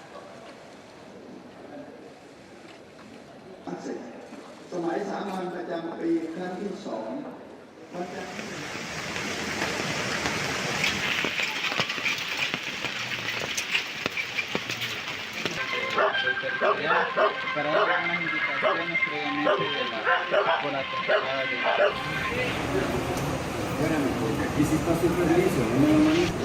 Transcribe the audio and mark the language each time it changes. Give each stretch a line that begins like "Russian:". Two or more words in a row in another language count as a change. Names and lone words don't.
Thai: สมัยสามัญประจำปีครั้งที่2วันจันทร์
Spanish: para dar unas indicaciones previamente por la temporada de